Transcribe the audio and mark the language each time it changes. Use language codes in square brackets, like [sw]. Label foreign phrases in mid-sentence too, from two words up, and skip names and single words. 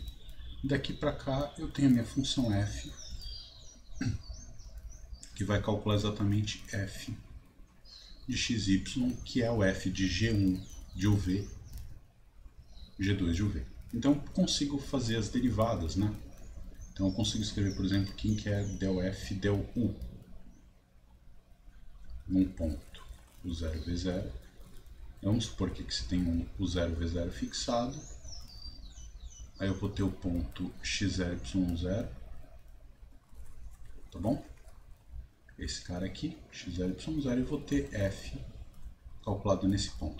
[pt] Daqui para cá eu tenho a minha função f, que vai calcular exatamente f de xy, que é o f de g1 de uv, g2 de uv. Então eu consigo fazer as derivadas, né? Então eu consigo escrever, por exemplo, quem que é del f del u num ponto o 0 v0. Vamos supor que você tem o 0 v0 fixado. Aí eu vou ter o ponto x0 y0, tá bom? Esse cara aqui, x0 y0, e vou ter f calculado nesse ponto.